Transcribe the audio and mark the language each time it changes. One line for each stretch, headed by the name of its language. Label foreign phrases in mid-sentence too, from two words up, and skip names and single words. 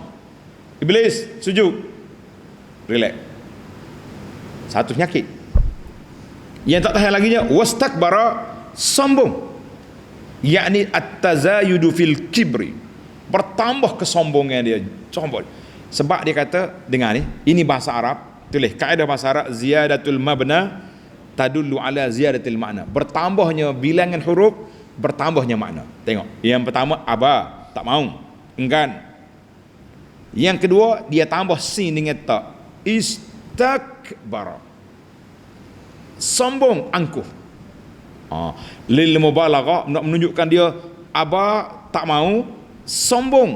Malay: Iblis sujud, relax, satu penyakit. Yang tak tahan laginya wastakbara, sombong, yakni
Arabic: التزايد في الكبر,
Malay: bertambah kesombongan dia, sombong. Sebab dia kata, dengar ni, ini bahasa Arab, tulis kaedah bahasa Arab,
Arabic: زيادة المبنى تدل على زيادة المعنى.
Malay: Bertambahnya bilangan huruf, bertambahnya makna. Tengok, yang pertama aba, tak mau, enggan. Yang kedua, dia tambah sin dengan ta, istakbara, sombong, angkuh.
Arabic: للمبالغة,
Malay: nak menunjukkan dia aba, tak mau, sombong.